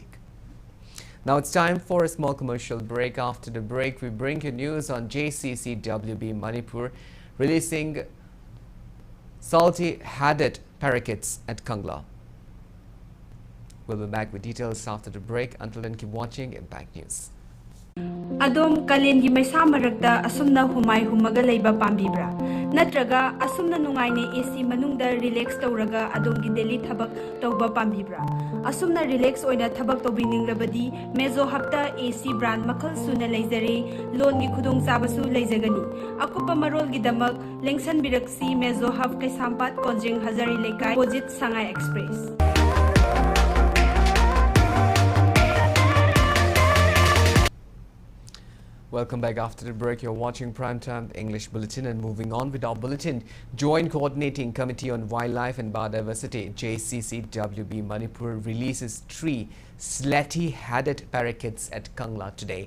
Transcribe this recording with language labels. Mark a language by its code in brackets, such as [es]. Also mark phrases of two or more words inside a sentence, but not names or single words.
[en] Now it's time for a small commercial break. After the break, we bring you news on JCCWB Manipur releasing salty-headed parakeets at Kangla. We'll be back with details after the break. Until then, keep watching Impact News. [mni] Adom kalen gi maisa marakta asumna humai humaga leiba pambibra natraga asumna nungaine AC manungda relax tawraga adom gi daily thabak tawba pambibra asumna relax oina thabak tawbiningrabadi mezo hapta AC brand makhal suna leizare loan gi khudong chabasu leizagani akupa marol gi damak lengsan biraksi mezo haf kai sampat konjing hazari lekai opposite Sangai Express. [en] Welcome back after the break. You're watching Primetime English Bulletin, and moving on with our bulletin. Joint Coordinating Committee on Wildlife and Biodiversity JCCWB Manipur releases 3 slatty-headed parakeets at Kangla today.